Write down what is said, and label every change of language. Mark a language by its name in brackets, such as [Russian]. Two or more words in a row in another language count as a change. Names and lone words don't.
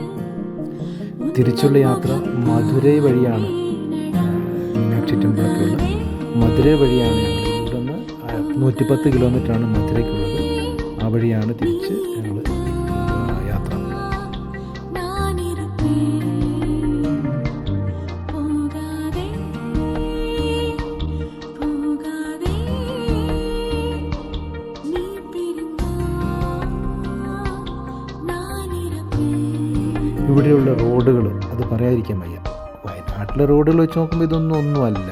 [Malayalam] തിരിച്ചുള്ള യാത്ര മധുരൈ വഴിയാണ്. മീനാക്ഷി ടെമ്പിളൊക്കെ ഉള്ള മധുരൈ വഴിയാണ്. ഞങ്ങൾ ഇവിടെ നിന്ന് 110 കിലോമീറ്ററാണ് മധുരയ്ക്കുള്ളത്. ആ വഴിയാണ് തിരിച്ച് ഞങ്ങൾ യാത്ര. [Tamil] நான் இருப்பேன் போகாதே போகாதே நீ பிரிந்தா நான் இருப்பேன் [Malayalam] ഇവിടെയുള്ള റോഡുകൾ അത് പറയാതിരിക്കാൻ വയ്യ. വയനാട്ടിലെ റോഡുകൾ വെച്ച് നോക്കുമ്പോൾ ഒന്നുമല്ല.